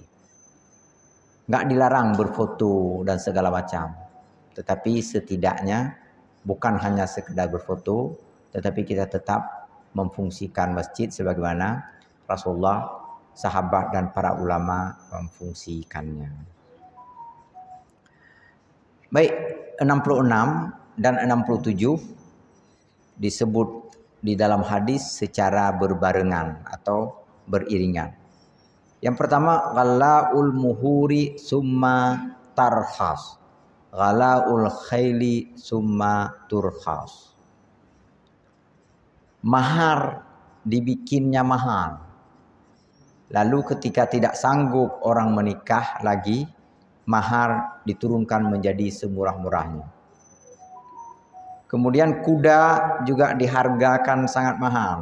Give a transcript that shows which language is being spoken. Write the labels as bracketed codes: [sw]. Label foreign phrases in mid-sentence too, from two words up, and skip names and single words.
[id] Nggak dilarang berfoto dan segala macam, tetapi setidaknya bukan hanya sekedar berfoto, tetapi kita tetap memfungsikan masjid sebagaimana Rasulullah, sahabat dan para ulama memfungsikannya. Baik, 66 dan 67 disebut di dalam hadis secara berbarengan atau beriringan. Yang pertama, [ar] غلاء المهور ثم ترخص، غلاء الخيل ثم ترخص. [id] Mahar dibikinnya mahal, lalu ketika tidak sanggup orang menikah lagi, mahar diturunkan menjadi semurah-murahnya. Kemudian kuda juga dihargakan sangat mahal.